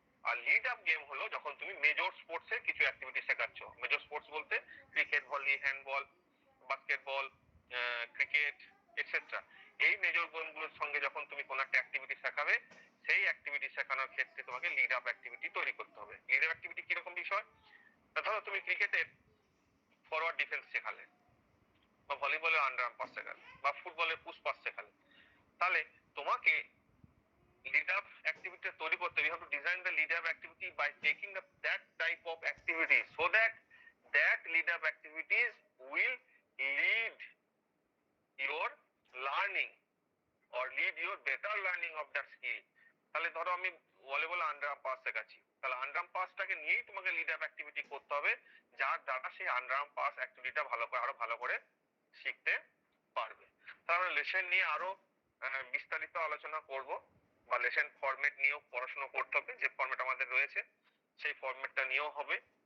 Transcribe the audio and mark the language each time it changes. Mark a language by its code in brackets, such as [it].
[bn] আর lead up game হলো যখন তুমি মেজর স্পোর্টস এর কিছু অ্যাক্টিভিটি শেখাচ্ছ। মেজর স্পোর্টস বলতে cricket, volley, handball, basketball, cricket etcetera. এই মেজর গেমগুলোর সঙ্গে যখন তুমি কোনো একটা অ্যাক্টিভিটি শেখাবে, সেই অ্যাক্টিভিটি শেখানোর ক্ষেত্রে তোমাকে লিড আপ অ্যাক্টিভিটি তৈরি করতে হবে। লিড আপ অ্যাক্টিভিটি কিরকম বিষয়? ধরো তুমি ক্রিকেটের ফরওয়ার্ড ডিফেন্স শেখালে, বা ভলিবলের আন্ডার আর্ম পাস শেখালে, বা ফুটবলের পুশ পাস শেখালে, তাহলে তোমাকে lead up activity তৈরি করতে, [en] you have to design the lead up activity by taking that type of activities so that lead up activities will lead your learning or lead your better learning of that skill. [bn] তাহলে ধরো আমি বলে underarm pass শেখাচ্ছি, তাহলে underarm পাসটাকে নিয়েই তোমাকে lead up activity করতে হবে, যার দ্বারা সেই আন্ডারআর্ম পাস অ্যাক্টিভিটিটা আরো ভালো করে শিখতে পারবে। তাহলে লেসন নিয়ে আরো বিস্তারিত আলোচনা করব, বা লেসন ফরম্যাট নিয়েও পড়াশোনা করতে হবে, যে ফরম্যাট আমাদের রয়েছে সেই ফরম্যাটটা নিয়েও হবে।